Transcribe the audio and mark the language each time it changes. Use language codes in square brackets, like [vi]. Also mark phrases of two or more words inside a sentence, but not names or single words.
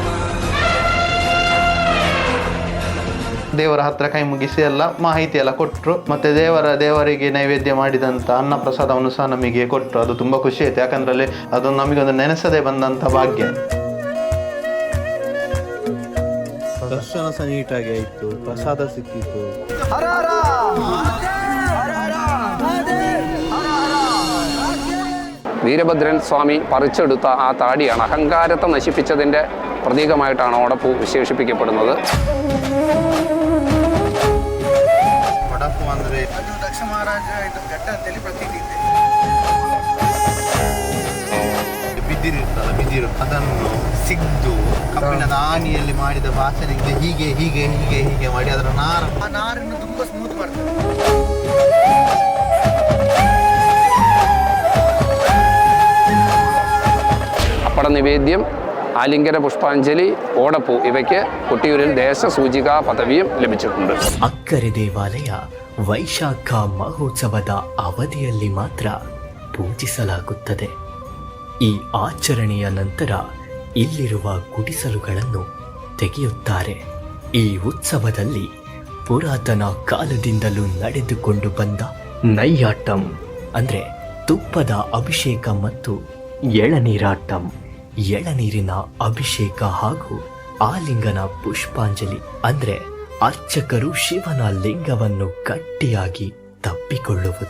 [kn] ದೇವರ ಹತ್ರ ಕೈ ಮುಗಿಸಿ ಎಲ್ಲ ಮಾಹಿತಿ ಎಲ್ಲ ಕೊಟ್ಟರು. ಮತ್ತೆ ದೇವರಿಗೆ ನೈವೇದ್ಯ ಮಾಡಿದಂಥ ಅನ್ನ ಪ್ರಸಾದವನ್ನು ಸಹ ನಮಗೆ ಕೊಟ್ಟರು. ಅದು ತುಂಬ ಖುಷಿ ಆಯ್ತು, ಯಾಕಂದ್ರೆ ಅದೊಂದು ನಮಗೊಂದು ನೆನೆಸದೆ ಬಂದಂಥ ಭಾಗ್ಯ. ದರ್ಶನ ಸಹ ನೀಟಾಗಿ ಆಯಿತು, ಪ್ರಸಾದ ಸಿಕ್ಕಿತ್ತು. [ml] വീരഭദ്രൻ സ്വാമി പറിച്ചെടുത്ത ആ താടിയാണ് അഹങ്കാരത്തെ നശിപ്പിച്ചതിൻ്റെ പ്രതീകമായിട്ടാണ് ഓടപ്പൂ വിശേഷിപ്പിക്കപ്പെടുന്നത്. [kn] ಒಡಪು ಅಂದರೆ ಅದು ದಕ್ಷ ಮಹಾರಾಜ ಘಟ್ಟ ಅಂತೇಳಿ ಪ್ರತೀತಿ ಇದೆ. ಬಿದಿರು ಅದನ್ನು ಸಿಗ್ದು ಕಬ್ಬಿಣದ ಆನಿಯಲ್ಲಿ ಮಾಡಿದ ಬಾಚನಿಗೆ ಹೀಗೆ ಹೀಗೆ ಹೀಗೆ ಹೀಗೆ ಮಾಡಿ ಅದರ ನಾರನ್ನು ತುಂಬಾ ಸ್ಮೂತ್ ಮಾಡ್ತಾರೆ. [ml] അപ്പട നിവേദ്യം, ആലിംഗന പുഷ്പാഞ്ജലി, ഓടപ്പൂ ഇവയ്ക്ക് കൊട്ടിയൂരിൽ ദേശസൂചികാ പദവിയും ലഭിച്ചിട്ടുണ്ട്. [kn] ಅಕ್ಕರೆ ದೇವಾಲಯ ವೈಶಾಖ ಮಹೋತ್ಸವದ ಅವಧಿಯಲ್ಲಿ ಮಾತ್ರ ಪೂಜಿಸಲಾಗುತ್ತದೆ. ಈ ಆಚರಣೆಯ ನಂತರ ಇಲ್ಲಿರುವ ಗುಡಿಸಲುಗಳನ್ನು ತೆಗೆಯುತ್ತಾರೆ. ಈ ಉತ್ಸವದಲ್ಲಿ ಪುರಾತನ ಕಾಲದಿಂದಲೂ ನಡೆದುಕೊಂಡು ಬಂದ ನೈಯಾಟಂ ಅಂದರೆ ತುಪ್ಪದ ಅಭಿಷೇಕ ಮತ್ತು ಎಳನೀರಾಟಂ, ಎಳನೀರಿನ ಅಭಿಷೇಕ ಹಾಗೂ ಆಲಿಂಗನ ಪುಷ್ಪಾಂಜಲಿ ಅಂದರೆ ಅರ್ಚಕರು ಶಿವನ ಲಿಂಗವನ್ನು ಗಟ್ಟಿಯಾಗಿ ತಪ್ಪಿಕೊಳ್ಳುವುದು.